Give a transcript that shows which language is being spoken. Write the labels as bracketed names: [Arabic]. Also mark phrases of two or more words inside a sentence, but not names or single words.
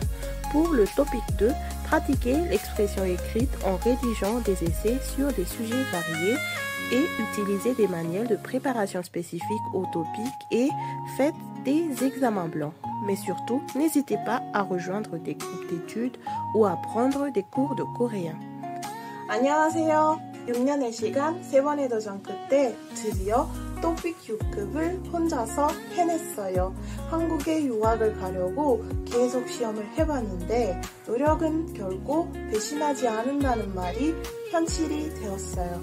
[French] Pour le Topic 2, pratiquez l'expression écrite en rédigeant des essais sur des sujets variés et utilisez des manuels de préparation spécifiques au Topic et faites des examens blancs. Mais surtout, n'hésitez pas à rejoindre des groupes d'études ou à prendre des cours de coréen. [Korean] 안녕하세요. 6년의 시간 3번의 도전 끝에 드디어 토픽 6급을 혼자서 해냈어요. 한국에 유학을 가려고 계속 시험을 해봤는데 노력은 결코 배신하지 않는다는 말이 현실이 되었어요.